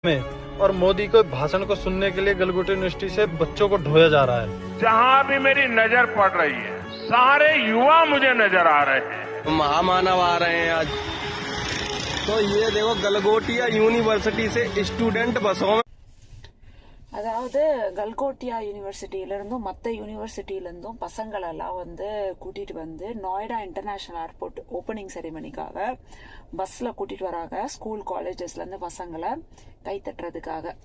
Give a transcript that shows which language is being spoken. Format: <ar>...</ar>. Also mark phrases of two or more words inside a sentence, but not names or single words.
<hi>में और मोदी को भाषण को सुनने के लिए गलगोटे यूनिवर्सिटी से बच्चों को ढोया जा रहा है। जहां भी मेरी नजर पड़ रही है सारे युवा मुझे नजर आ रहे हैं। महामानव आ रहे हैं आज। तो ये देखो गलगोटिया यूनिवर्सिटी से स्टूडेंट बसों में</hi> <ta>அதாவது கல்கோட்டியா யூனிவர்சிட்டியில இருந்தும் மற்ற யூனிவர்சிட்டியில இருந்தும் பசங்களை எல்லாம் கூட்டிட்டு வந்து நொய்டா இன்டர்நேஷனல் ஏர்போர்ட்</ta> <en>opening ceremonyக்காக</en> <ta>பஸ்ல கூட்டிட்டு வராங்க.</ta> <en>school collegesல</en> <ta>இருந்து பசங்களை கை தட்டுறதுக்காக.</ta>